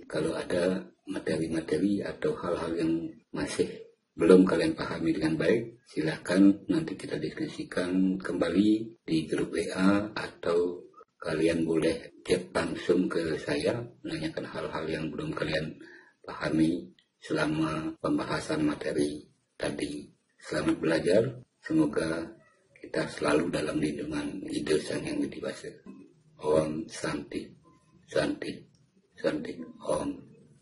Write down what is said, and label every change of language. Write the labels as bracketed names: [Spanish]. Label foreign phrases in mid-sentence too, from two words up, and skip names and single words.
[Indonesian] Kalau ada materi-materi atau hal-hal yang masih belum kalian pahami dengan baik, silahkan nanti kita diskusikan kembali di grup WA, atau kalian boleh chat langsung ke saya menanyakan hal-hal yang belum kalian pahami selama pembahasan materi tadi. Selamat belajar, semoga kita selalu dalam lindungan Ida Sang Yang Widi Wasa. [Sanskrit] Om Santi, Santi, Santi, Om.